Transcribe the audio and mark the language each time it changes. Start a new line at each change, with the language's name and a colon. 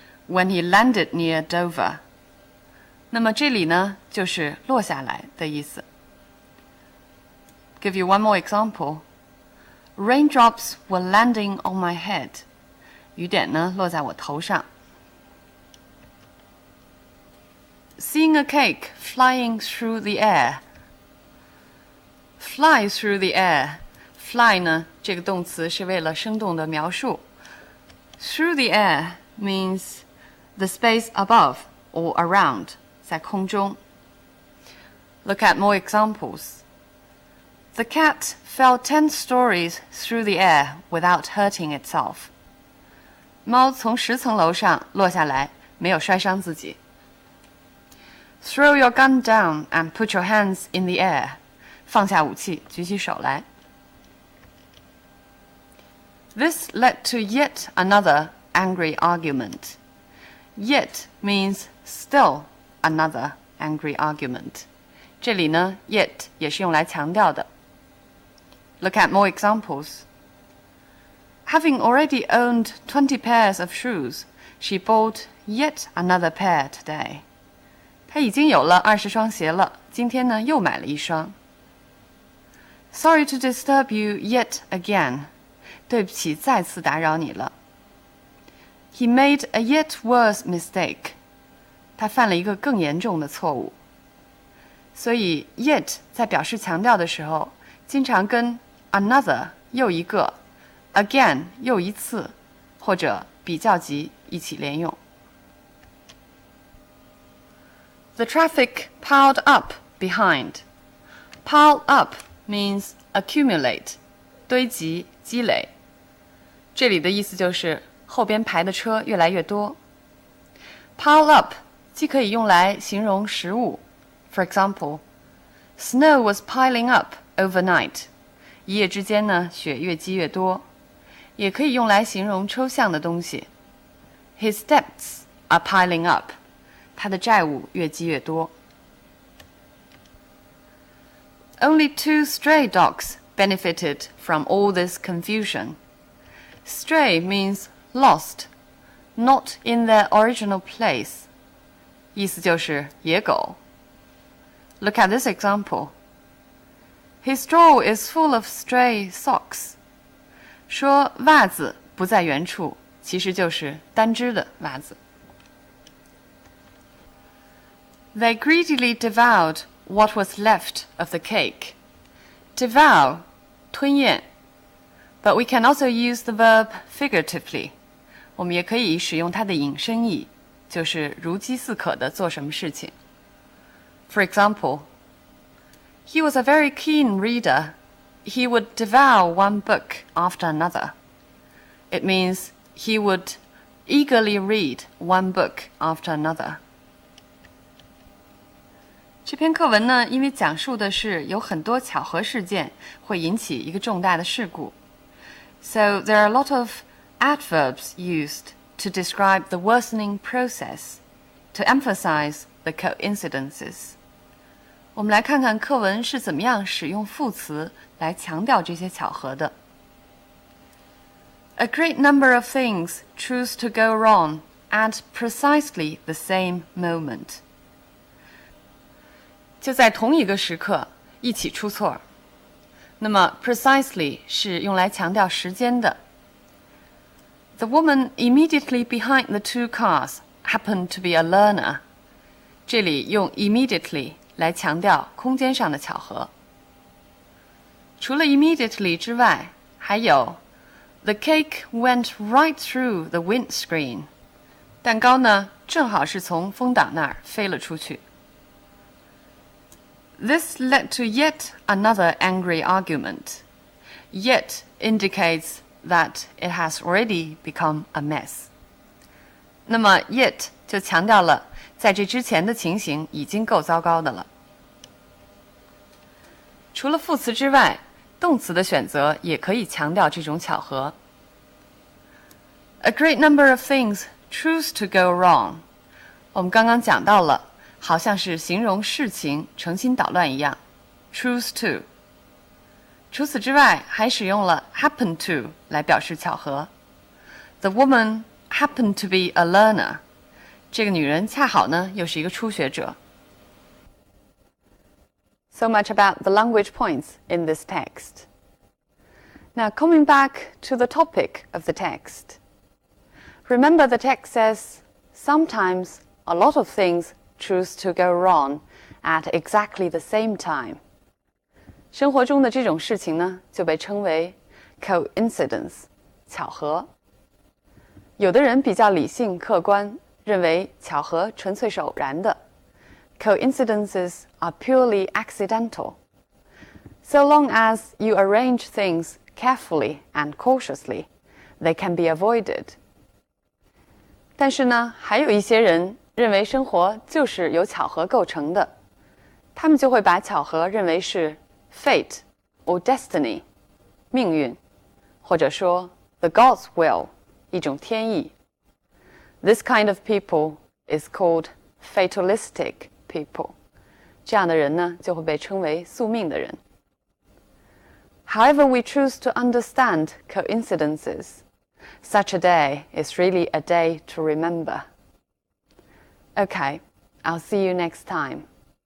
English: When he landed near Dover.
Chinese: 那么这里呢，就是落下来的意思。
English: Give you one more example. Raindrops were landing on my head.
Chinese: 雨点呢，落在我头上。
English: Seeing a cake flying through the air. Fly through the air.
Chinese: Fly 呢，这个动词是为了生动的描述。
English: Through the air means the space above or around,
Chinese: 在空中。
English: Look at more examples. The cat fell 10 stories through the air without hurting itself.
Chinese: 猫从10层楼上落下来，没有摔伤自己。
English: Throw your gun down and put your hands in the air.
Chinese: 放下武器，举起手来。
English: This led to yet another angry argument. Yet means still another angry argument.
Chinese: 这里呢 yet 也是用来强调的。
English: Look at more examples. Having already owned 20 pairs of shoes, she bought yet another pair today.
Chinese: 她已经有了20双鞋了，今天呢又买了一双。
English: Sorry to disturb you yet again.
Chinese: 对不起，再次打扰你了。
English: He made a yet worse mistake.
Chinese: 他犯了一个更严重的错误。所以 yet 在表示强调的时候，经常跟 another 又一个 again 又一次或者比较级一起连用。
English: The traffic piled up behind. Pile up means accumulate,
Chinese: 堆积、积累。这里的意思就是后边排的车越来越多。
English: Pile up
Chinese: 既可以用来形容实物
English: ，for example, snow was piling up overnight.
Chinese: 一夜之间呢，雪越积越多。也可以用来形容抽象的东西。
English: His debts are piling up.
Chinese: 他的债务越积越多。
English: Only 2 stray dogs benefited from all this confusion. Stray means lost, not in their original place.
Chinese: 意思就是野狗。
English: Look at this example. His drawer is full of stray socks.
Chinese: 说袜子不在原处，其实就是单只的袜子。
English: They greedily devoured what was left of the cake. Devour,
Chinese: 吞咽。
English: But we can also use the verb figuratively.
Chinese: 我们也可以使用它的引申义，就是如饥似渴地做什么事情。
English: For example, he was a very keen reader. He would devour one book after another. It means he would eagerly read one book after another.
Chinese: 这篇课文呢，因为讲述的是有很多巧合事件会引起一个重大的事故。
English: So there are a lot of adverbs used to describe the worsening process, to emphasize the coincidences.
Chinese: 我们来看看课文是怎么样使用副词来强调这些巧合的。
English: A great number of things choose to go wrong at precisely the same moment.
Chinese: 就在同一个时刻一起出错。那么 precisely 是用来强调时间的。
English: The woman immediately behind the 2 cars happened to be a learner.
Chinese: 这里用 immediately 来强调空间上的巧合。除了
English: immediately
Chinese: 之外，还有
English: The cake went right through the windscreen.
Chinese: 蛋糕呢，正好是从风挡那儿飞了出去。
English: This led to yet another angry argument. Yet indicates that it has already become a mess.
Chinese: 那么 yet 就强调了在这之前的情形已经够糟糕的了。除了副词之外，动词的选择也可以强调这种巧合。
English: A great number of things choose to go wrong.
Chinese: 我们刚刚讲到了，好像是形容事情成心捣乱一样 choose to。除此之外，还使用了 happen to 来表示巧合。
English: The woman happened to be a learner.
Chinese: 这个女人恰好呢又是一个初学者。
English: So much about the language points in this text. Now coming back to the topic of the text. Remember the text says, sometimes a lot of things choose to go wrong at exactly the same time.
Chinese: 生活中的这种事情呢，就被称为 coincidence, 巧合。有的人比较理性客观，认为巧合纯粹是偶然的。
English: Coincidences are purely accidental. So long as you arrange things carefully and cautiously, they can be avoided.
Chinese: 但是呢，还有一些人认为生活就是由巧合构成的，他们就会把巧合认为是
English: fate or destiny,
Chinese: 命运，或者说
English: the God's will,
Chinese: 一种天意。
English: This kind of people is called fatalistic people.
Chinese: 这样的人呢，就会被称为宿命的人。
English: However we choose to understand coincidences, such a day is really a day to remember. Okay, I'll see you next time.